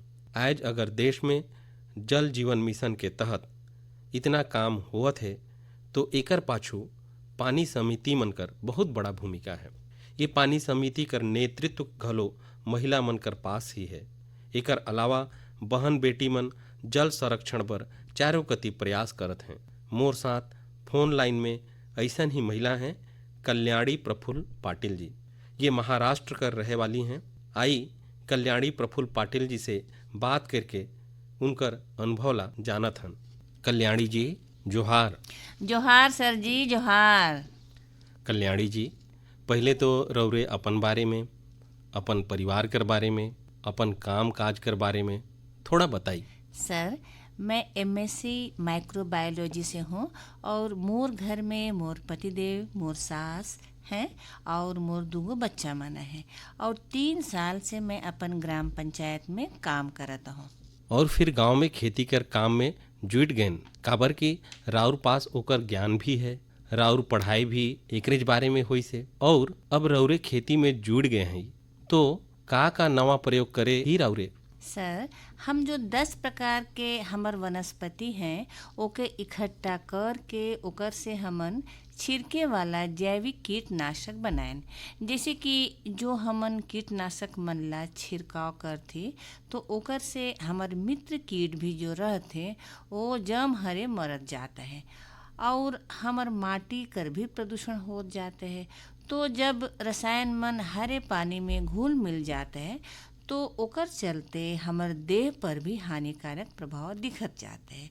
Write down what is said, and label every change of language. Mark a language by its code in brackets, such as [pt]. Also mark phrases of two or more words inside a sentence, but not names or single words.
[hne] आज अगर देश में जल जीवन मिशन के तहत इतना काम होवत है तो एकर पाछू पानी समिति मन कर बहुत बड़ा भूमिका है। ये पानी समिति कर नेतृत्व घलो महिला मन कर पास ही है। एकर अलावा बहन बेटी मन जल संरक्षण पर चारों कति प्रयास करत हैं। मोर साथ [en] phone line [hne] में ऐसन ही महिला हैं कल्याणी प्रफुल्ल पाटिल जी। ये महाराष्ट्र कर रहे वाली हैं। आई कल्याणी प्रफुल्ल पाटिल जी से बात करके उनकर अनुभव ला जानत हन। कल्याणी जी जोहार। जोहार सर जी, जोहार। कल्याणी जी, पहले तो रौरे अपन बारे में, अपन परिवार कर बारे में, अपन काम काज कर बारे में थोड़ा बताई। सर, मैं [en] MSc microbiology [hne] से हूँ और मोर घर में मोर पतिदेव, मोर सास हैं और मोर दूगो बच्चा मना है और 3 साल से मैं अपन ग्राम पंचायत में काम करता हूँ। और फिर गांव में खेती कर काम में जुट गए, काबर की राउर पास ओकर ज्ञान भी है, राउर पढ़ाई भी एकरेज बारे में हुई से, और अब रौरे खेती में जुड़ गए हैं तो का नवा प्रयोग करे ही राउरे? सर, हम जो 10 प्रकार के हमर वनस्पति हैं ओके इकट्ठा कर के ओकर से हमन छिड़के वाला जैविक कीटनाशक बनाएन। जैसे कि जो हमन कीटनाशक मन ला छिड़काव करथे तो ओकर से हमर मित्र कीट भी जो रहते वो जम हरे मरत जाता है और हमर माटी कर भी प्रदूषण हो जाते हैं। तो जब रसायन मन हरे पानी में घुल मिल जाते हैं तो ओकर चलते हमर देह पर भी हानिकारक प्रभाव दिखत जाते हैं।